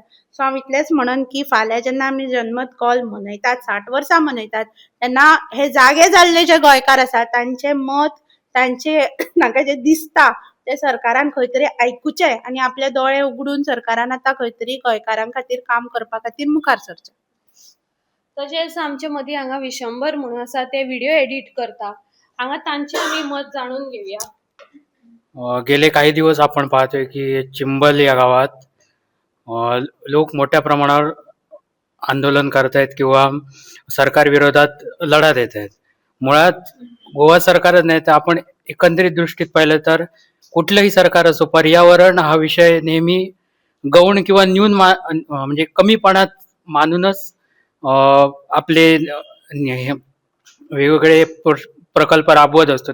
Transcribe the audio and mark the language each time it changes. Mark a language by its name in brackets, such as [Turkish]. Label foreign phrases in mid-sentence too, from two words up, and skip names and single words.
[Konkani] सो हांव इतलेंच म्हणन की फाल्यां जेन्ना आमी जनमत कॉल मनयतात, 60 वर्सां मनयतात, तेन्ना हे जागे जाल्ले जे गोंयकार आसात तांचें मत, तांचे तांकां जें दिसता ते सरकारान खंय तरी आयकुचें आनी आपले दोळे उगडून सरकारान आतां खंय तरी गोंयकारां खातीर काम करपा खातीर मुखार सरचें. तशेंच आमचे मदीं हांगा विशंबर म्हणून आसा ते व्हिडिओ एडिट करता. हांगा तांचे आमी मत जाणून घेवया. [Marathi] गेले काही दिवस आपण पाहतोय की चिंबल या गावात लोक मोठ्या प्रमाणावर आंदोलन करतायत किंवा सरकार विरोधात लढा देत आहेत. मुळात गोवा सरकारच नाही तर आपण एकंदरीत दृष्टीत पाहिलं तर कुठलंही सरकार असो, पर्यावरण हा विषय नेहमी गौण किंवा म्हणजे कमीपणात मानूनच आपले वेगवेगळे प्रकल्प राबवत असतो.